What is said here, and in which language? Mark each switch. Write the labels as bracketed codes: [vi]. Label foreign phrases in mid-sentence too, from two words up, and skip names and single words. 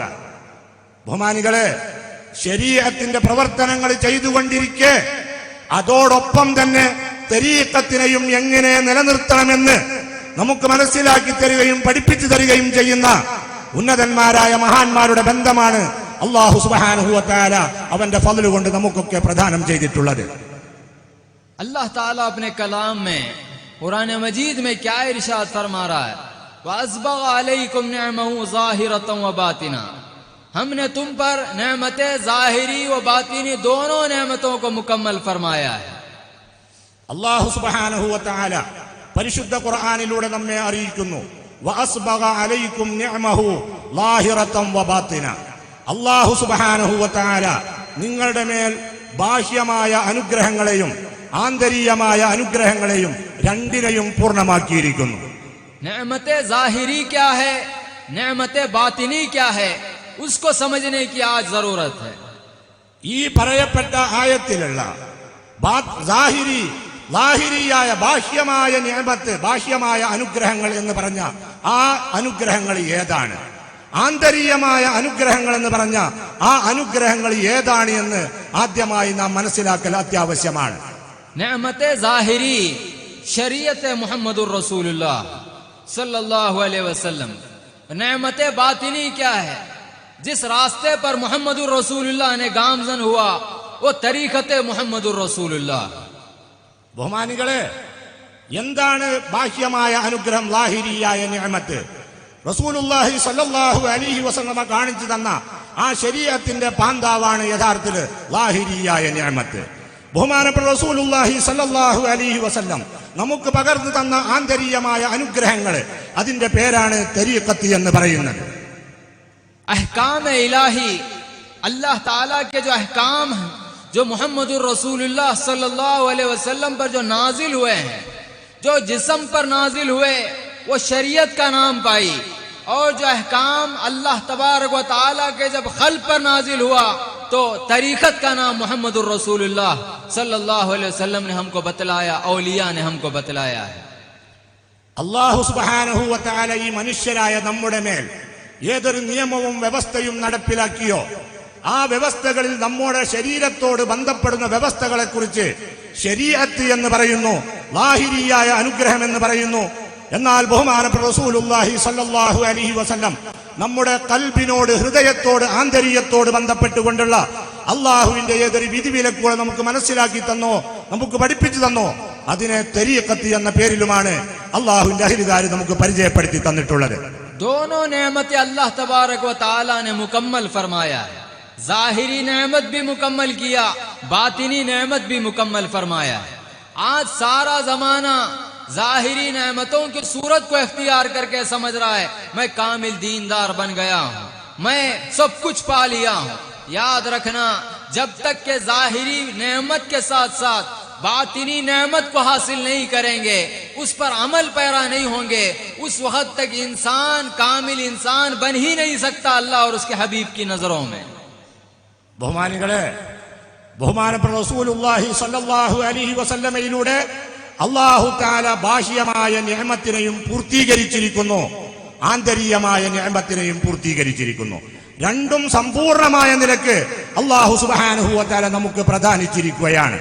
[ml] ബഹുമാനികളെ, ശരീഅത്തിന്റെ പ്രവർത്തനങ്ങൾ ചെയ്തുകൊണ്ടിരിക്കെ അതോടൊപ്പം തന്നെ തരീഖത്തിനെയും എങ്ങനെ നിലനിർത്തണമെന്ന് നമുക്ക് മനസ്സിലാക്കി തരികയും പഠിപ്പിച്ചു തരികയും ചെയ്യുന്ന ഉന്നതന്മാരായ മഹാന്മാരുടെ ബന്ധമാണ് [ar] الله سبحانه وتعالى [ml] അവന്റെ ഫضل കൊണ്ട് നമുക്കൊക്കെ പ്രദാനം ചെയ്തിട്ടുള്ളത്. [ur] اللہ تعالیٰ اپنے کلام میں قرآن مجید میں کیا ارشاد فرما رہا ہے? [ar] وَأَسْبَغَ عَلَيْكُمْ نِعْمَهُ ظَاهِرَةً وَبَاطِنًا، [ur] ہم نے تم پر نعمت ظاہری و باطنی دونوں نعمتوں کو مکمل فرمایا ہے۔ [ar] الله سبحانه وتعالى [ml] പരിശുദ്ധ ഖുർആനിലൂടെ നമ്മെ അറിയിക്കുന്നു, [ar] وأسبغ عليكم نعمه ظاهرة وباطنة, الله سبحانه وتعالى [ml] നിങ്ങളുടെ മേൽ ബാഹ്യമായ അനുഗ്രഹങ്ങളെയും ആന്തരികമായ അനുഗ്രഹങ്ങളെയും രണ്ടിനെയും പൂർണ്ണമാക്കിയിരിക്കുന്നു। [ur] نعمت ظاہری کیا ہے، نعمت باطنی کیا ہے، اس کو سمجھنے کی آج ضرورت ہے۔ [ml] ഈ പറയപ്പെട്ട ആയത്തിലുള്ള ലാഹിരിയായ ബാഹ്യമായ നിഅമത്ത്, ബാഹ്യമായ അനുഗ്രഹങ്ങൾ എന്ന് പറഞ്ഞ ആ അനുഗ്രഹങ്ങൾ ഏതാണ്, ആന്തരികമായ അനുഗ്രഹങ്ങൾ എന്ന് പറഞ്ഞ ആ അനുഗ്രഹങ്ങൾ ഏതാണ് എന്ന് ആദ്യമായി നാം മനസ്സിലാക്കൽ അത്യാവശ്യമാണ്। [ur] نعمت ظاہری شریعت محمد الرسول اللہ صلی اللہ علیہ وسلم، نعمت باطنی کیا ہے، جس راستے پر محمد الرسول اللہ نے گامزن ہوا وہ طریقت محمد الرسول اللہ۔ [ml] ബഹുമാനികളെ, എന്താണ് ബാഹ്യമായ അനുഗ്രഹം, ലാഹിരിയായ നിഅമത്ത്? [ar] رسول الله صلى الله عليه وسلم [ml] കാണിച്ചു തന്ന ആ ശരീഅത്തിന്റെ പാന്താവാണ് യഥാർത്ഥത്തിൽ ലാഹിരിയായ നിഅമത്ത്। ബഹുമാനപ്പെട്ട [ar] رسول الله صلى الله عليه وسلم [ml] നമുക്ക് പകർന്നു തന്ന ആന്തരികമായ അനുഗ്രഹങ്ങൾ, അതിന്റെ പേരാണ് തരീഖത്ത് എന്ന് പറയുന്നത്। [ur] احکام الہی، اللہ تعالیٰ کے جو احکام ہیں جو محمد الرسول اللہ صلی اللہ علیہ وسلم پر جو نازل ہوئے ہیں، جو جسم پر نازل ہوئے وہ شریعت کا نام پائی، اور جو احکام اللہ تبارک و تعالیٰ کے جب خلق پر نازل ہوا تو طریقت کا نام محمد الرسول اللہ صلی اللہ علیہ وسلم نے ہم کو بتلایا، اولیاء نے ہم کو بتلایا ہے۔ [ar] الله سبحانه وتعالى [ml] ഈ മനുഷ്യരായ നമ്മുടെ മേൽ ഏതൊരു നിയമവും വ്യവസ്ഥയും നടപ്പിലാക്കിയോ ആ വ്യവസ്ഥകളിൽ നമ്മുടെ ശരീരത്തോട് ബന്ധപ്പെടുന്ന വ്യവസ്ഥകളെ കുറിച്ച് ശരീഅത്ത് എന്ന് പറയുന്നു, ലാഹിരിയായ അനുഗ്രഹം എന്ന് പറയുന്നു। എന്നാൽ ബഹുമാനപ്പെട്ട [ar] رسول الله صلى الله عليه وسلم [ml] നമ്മുടെ കൽബിനോട്, ഹൃദയത്തോട്, ആന്തരികത്തോട് ബന്ധപ്പെട്ടുകൊണ്ടുള്ള അള്ളാഹുവിന്റെ ഏതൊരു വിധിവിലക്കുകൾ നമുക്ക് മനസ്സിലാക്കി തന്നോ, നമുക്ക് പഠിപ്പിച്ചു തന്നോ, അതിനെ തരീഖത്ത് എന്ന പേരിലുമാണ് അള്ളാഹുവിന്റെ അഹ്ലുകാർ നമുക്ക് പരിചയപ്പെടുത്തി തന്നിട്ടുള്ളത്। [ur] دونوں نعمت اللہ تبارک و تعالیٰ نے مکمل فرمایا ہے، ظاہری نعمت بھی مکمل کیا، باطنی نعمت بھی مکمل فرمایا ہے۔ آج سارا زمانہ ظاہری نعمتوں کی صورت کو اختیار کر کے سمجھ رہا ہے میں کامل دیندار بن گیا ہوں، میں سب کچھ پا لیا ہوں۔ یاد رکھنا، جب تک کہ ظاہری نعمت کے ساتھ ساتھ باطنی نعمت کو حاصل نہیں کریں گے، اس پر عمل پیرا نہیں ہوں گے، اس وقت تک انسان کامل انسان بن ہی نہیں سکتا اللہ اور اس کے حبیب کی نظروں میں۔ [ml] ബഹുമാനികളെ, ബഹുമാനപ്പെട്ട [ar] رسول الله صلى الله عليه وسلم الله تعالى [ml] ബാഹ്യമായ നിഅമത്തിനെയും പൂർത്തീകരിച്ചിരിക്കുന്നു, ആന്തരികമായ നിഅമത്തിനെയും പൂർത്തീകരിച്ചിരിക്കുന്നു। രണ്ടും സമ്പൂർണമായ നിലക്ക് [ar] الله سبحانه وتعالى [ml] നമുക്ക് പ്രദാനിച്ചിരിക്കുകയാണ്।